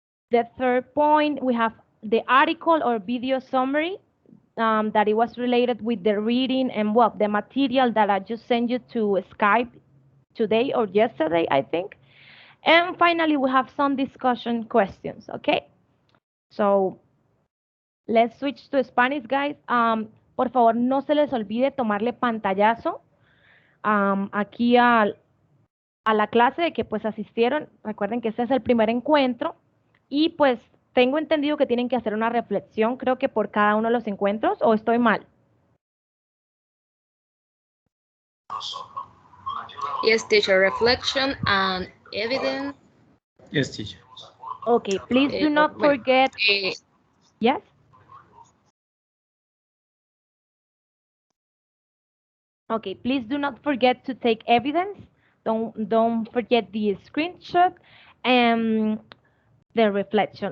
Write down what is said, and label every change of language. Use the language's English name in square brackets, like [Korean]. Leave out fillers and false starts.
[English] The third point, we have the article or video summary that it was related with the reading and well, the material that I just sent you to Skype today or yesterday, I think. And finally, we have some discussion questions, okay? So let's switch to Spanish, guys. [Spanish] Por favor, no se les olvide tomarle pantallazo aquí a la clase de que pues asistieron. Recuerden que este es el primer encuentro y pues tengo entendido que tienen que hacer una reflexión, creo que por cada uno de los encuentros, ¿o estoy mal? [English] Yes, teacher, reflection and evidence. Yes, teacher. Okay, please do not forget. Yes? Okay, please do not forget to take evidence. Don't forget the screenshot and the reflection.